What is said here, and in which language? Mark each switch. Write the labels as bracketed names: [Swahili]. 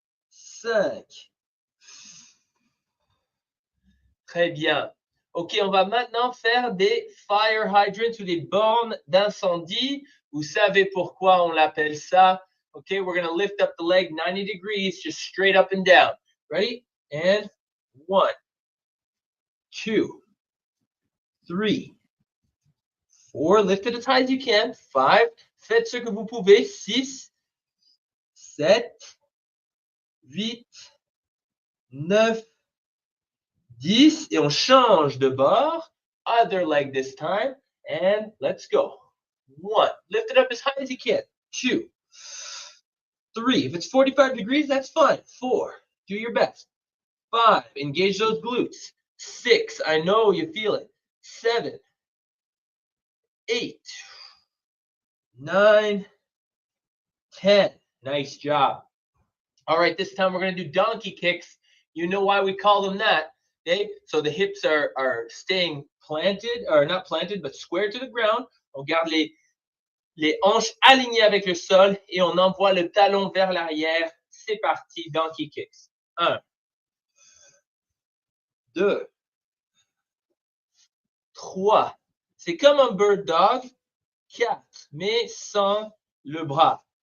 [French] 5. Très bien. OK, on va maintenant faire des fire hydrants ou des bornes d'incendie. Vous savez pourquoi on l'appelle ça. [English] OK, we're going to lift up the leg 90 degrees, just straight up and down. Ready? And 1, 2, 3, 4. Lift it as high as you can. 5. [French] Faites ce que vous pouvez. [English] 6, 7, 8, 9, 10. [French] Et on change de bord. [English] Other leg this time. And let's go. 1. Lift it up as high as you can. 2, 3. If it's 45 degrees, that's fine. 4. Do your best. 5. Engage those glutes. 6. I know you feel it. 7, 8, 9, 10. Nice job. All right, this time we're going to do donkey kicks. You know why we call them that. Okay, so the hips are staying planted, or not planted, but square to the ground. [French] On garde les hanches alignées avec le sol et on envoie le talon vers l'arrière. C'est parti, donkey kicks. 1, 2, 3. C'est comme un bird dog. 4, mais sans le bras.